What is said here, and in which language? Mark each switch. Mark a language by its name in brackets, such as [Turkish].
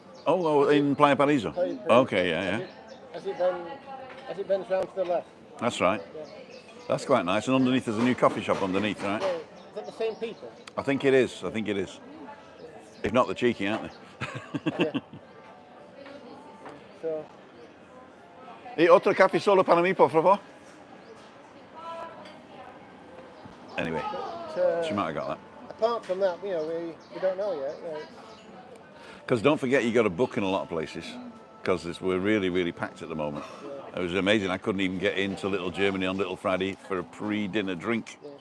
[English] Oh, in Playa Paradiso? Playa Paradiso. Okay, yeah. As it bends round to the left. That's right. Yeah. That's quite nice. And underneath there's a new coffee shop underneath, right? Yeah. Is that the same people? I think it is. If not, they're cheeky, aren't they? Yeah. So, [Spanish] ¿Y otro café solo para mí, por favor? [English] Anyway, she might have got that. apart from that, we don't know yet. Because don't forget, you got to book in a lot of places. Because we're really, really packed at the moment. It was amazing. I couldn't even get into Little Germany on Little Friday for a pre-dinner drink.